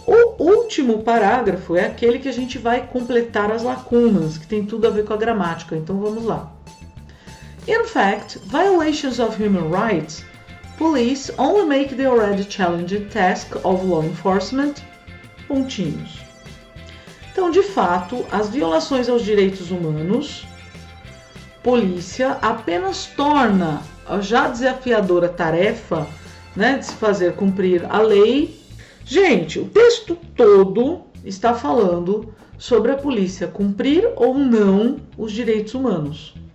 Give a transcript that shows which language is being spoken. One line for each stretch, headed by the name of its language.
Portuguese: O último parágrafo é aquele que a gente vai completar as lacunas, que tem tudo a ver com a gramática. Então vamos lá.
English: In fact, violations of human rights, police only make the already challenging task of law enforcement
Portuguese: pontinhos. Então, de fato, as violações aos direitos humanos, polícia apenas torna a já desafiadora tarefa, né, de se fazer cumprir a lei. Gente, o texto todo está falando sobre a polícia cumprir ou não os direitos humanos.